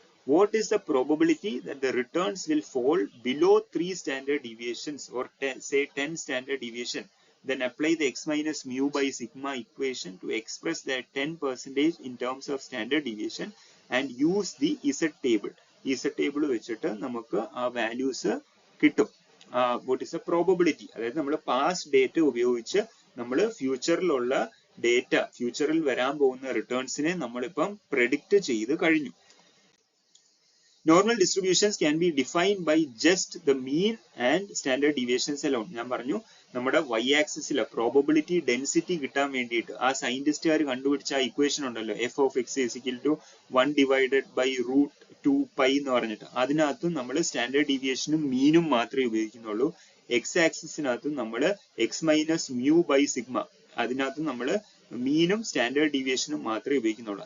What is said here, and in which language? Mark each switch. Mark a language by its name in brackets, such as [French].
[English] What is the probability that the returns will fall below 3 standard deviations or 10 standard deviation? Then apply the x minus mu by sigma equation to express that 10% in terms of standard deviation and use the Z table. [Malayalam] Z table വെച്ചിട്ട് നമുക്ക് ആ values കിട്ടും. [English] what is the probability? [Malayalam] അതായത് നമ്മൾ past data ഉപയോഗിച്ച് നമ്മൾ ഫ്യൂച്ചറിലുള്ള data, ഫ്യൂച്ചറിൽ വരാൻ പോകുന്ന റിട്ടേൺസിനെ നമ്മളിപ്പം പ്രെഡിക്റ്റ് ചെയ്ത് കഴിഞ്ഞു. [English] Normal distributions can be defined by just the mean and standard deviations alone. [Malayalam] ഞാൻ പറഞ്ഞു നമ്മുടെ y ആക്സിസിലെ പ്രോബബിലിറ്റി ഡെൻസിറ്റി കിട്ടാൻ വേണ്ടിയിട്ട് ആ സയന്റിസ്റ്റുകാർ കണ്ടുപിടിച്ച ആ ഇക്വേഷൻ ഉണ്ടല്ലോ, [English] f of x is equal to 1 divided by root 2 pi [Malayalam] എന്ന് പറഞ്ഞിട്ട്, അതിനകത്തും നമ്മൾ സ്റ്റാൻഡേർഡ് ഡീവിയേഷനും മീനും മാത്രമേ ഉപയോഗിക്കുന്നുള്ളൂ. എക്സ് ആക്സിസിനകത്തും നമ്മൾ [English] X minus mu by sigma, [Malayalam] അതിനകത്തും നമ്മൾ മീനും സ്റ്റാൻഡേർഡ് ഡീവിയേഷനും മാത്രമേ ഉപയോഗിക്കുന്നുള്ളൂ.